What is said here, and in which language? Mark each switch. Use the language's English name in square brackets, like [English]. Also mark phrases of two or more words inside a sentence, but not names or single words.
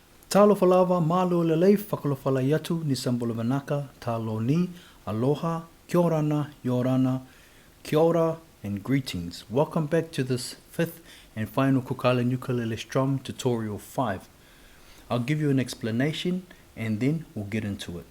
[Samoan] Talofa lava, [Tongan] malo lelei, [Niuean] whakalofa lai atu, [Fijian] ni sambolo manaka, [Samoan] talo ni, [Rarotongan] aloha, kia orana, yorana, [Māori] kia ora, [English] and greetings. Welcome back to this fifth and final ukulele strum tutorial 5. I'll give you an explanation and then we'll get into it.